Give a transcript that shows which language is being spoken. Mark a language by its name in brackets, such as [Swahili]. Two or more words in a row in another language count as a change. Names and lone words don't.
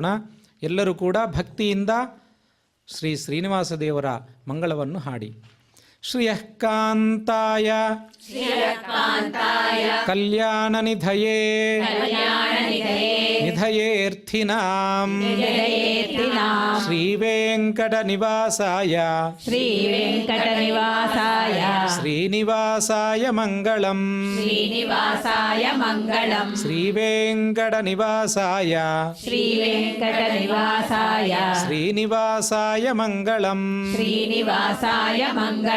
[Kannada] ಎಲ್ಲರೂ ಕೂಡ ಭಕ್ತಿಯಿಂದ ಶ್ರೀ ಶ್ರೀನಿವಾಸ ದೇವರ ಮಂಗಳವನ್ನು ಹಾಡಿ. [Sanskrit] ಶ್ರಿಯಃ ಕಾಂತಾಯ ಕಲ್ಯಾಣನಿಧಯೇ ನಿಧಯೇರ್ಥಿನಾಂ ಶ್ರೀವೆಂಕಟನಿವಾಸಾಯ श्रीवेङ्कटनिवासाय ಶ್ರೀನಿವಾಸಾಯ ಮಂಗಳಂ श्रीनिवासाय मङ्गलम् ಶ್ರೀವೆಂಕಟನಿವಾಸಾಯ श्रीवेङ्कटनिवासाय ಶ್ರೀನಿವಾಸಾಯ ಮಂಗಳಂ श्रीनिवासाय मङ्गलम्